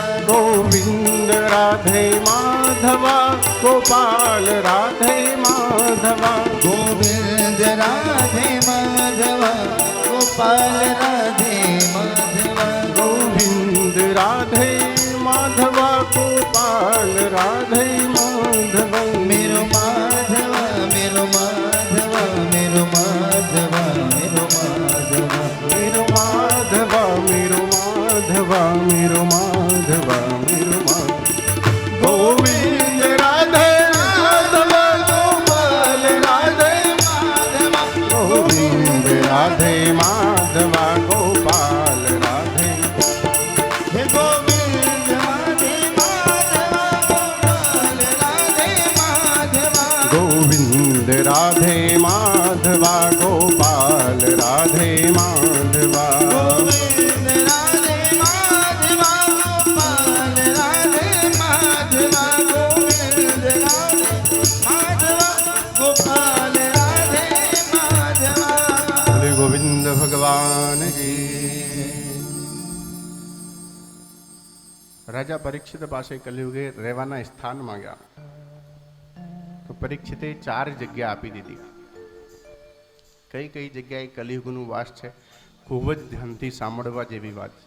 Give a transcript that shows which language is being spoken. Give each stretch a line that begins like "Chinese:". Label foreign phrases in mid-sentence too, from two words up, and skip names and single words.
Nepali: गोविंद राधे माधवा गोपाल राधे माधवा गोविंद राधे माधवा गोपाल राधे माधवा गोविंद राधे माधवा गोपाल राधे माधवा मेरो माधवा मेरो माधवा मेरो माधवा मेरो माधवा मेरो माधवा मेरो माधवा मेरो माधवा मेरो माधवा गोविंद राधे माधवा गोपाल राधे माधवा गोविंद राधे माधवा गोपाल राधे हे गोविंद राधे माधवा गोपाल राधे माधवा गोविंद राधे माधवा गोपाल राधे माधवा गोविंद राधे माधवा गोपाल राधे माधवा गोविंद राधे माधवा गोपाल राधे माधवा
Hindi: बोले गोविंद भगवान की.
Gujarati: રાજા પરીક્ષિત પાસે કલયુગે રહેવાના સ્થાન માંગ્યા તો પરીક્ષિતે 4 જગ્યા આપી દીધી. કઈ કઈ જગ્યાએ કલયુગનું વાસ છે ખૂબ જ ધ્યાનથી સાંભળવા જેવી વાત છે.